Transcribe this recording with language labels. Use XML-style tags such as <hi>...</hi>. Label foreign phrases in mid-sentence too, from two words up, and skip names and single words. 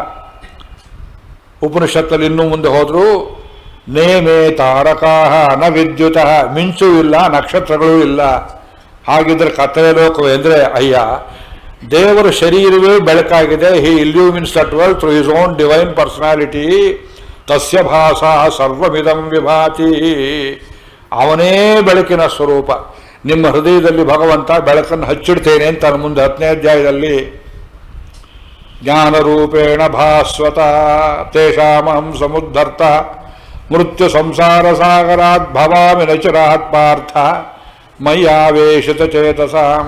<kn>ಉಪನಿಷತ್ತಲ್ಲಿ ಇನ್ನೂ ಮುಂದೆ ಹೋದ್ರು,</kn> <sa>ನೇಮೇ ತಾರಕಾಹ ನ ವಿದ್ಯುತ.</sa> <kn>ಮಿಂಚು ಇಲ್ಲ, ನಕ್ಷತ್ರಗಳೂ ಇಲ್ಲ. ಹಾಗಿದ್ರೆ ಕತ್ತಲೆ ಲೋಕವೇ ಅಂದರೆ ಅಯ್ಯ, ದೇವರ ಶರೀರವೇ ಬೆಳಕಾಗಿದೆ.</kn> <en>He illuminates that world through his own divine personality.</en> <sa>ತಸ್ಯ ಭಾಸ ಸರ್ವಮಿದಂ ವಿಭಾತಿ.</sa> <kn>ಅವನೇ ಬೆಳಕಿನ ಸ್ವರೂಪ. ನಿಮ್ಮ ಹೃದಯದಲ್ಲಿ ಭಗವಂತ ಬೆಳಕನ್ನು ಹಚ್ಚಿಡ್ತೇನೆ ಅಂತ ಮುಂದೆ 10ನೇ ಅಧ್ಯಾಯದಲ್ಲಿ</kn> <sa>ಜ್ಞಾನರೂಪೇಣ ಭಾಸ್ವತ ತೇಷಾಮಹಂ ಸಮುದ್ಧರ್ತ ಮೃತ್ಯು ಸಂಸಾರ ಸಾಗರಾತ್ ಭವಾಮಿ ನಚರಾತ್ ಪಾರ್ಥ ಮಯ್ಯಾವೇಶಿತ ಚೇತಸಾಂ.</sa>